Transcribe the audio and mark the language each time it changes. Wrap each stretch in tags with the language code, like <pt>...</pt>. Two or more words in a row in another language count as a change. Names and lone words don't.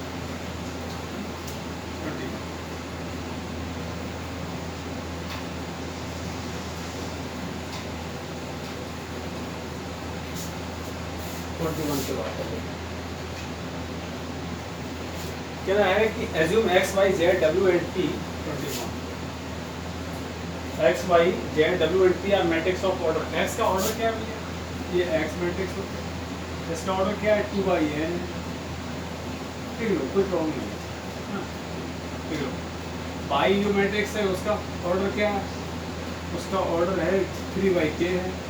<hi>21 पे बात करें। कह रहा है कि</hi> <en>assume x, y, z, w and p 21 x, y, z, w and p are matrix of order.</en> <hi>x का ऑर्डर क्या है भैया, ये x मैट्रिक्स होता है, इसका ऑर्डर क्या है 2/n, ठीक है, कोई प्रॉब्लम नहीं है, ठीक है। y जो मैट्रिक्स है उसका ऑर्डर क्या है, उसका ऑर्डर है 3/k है।</hi>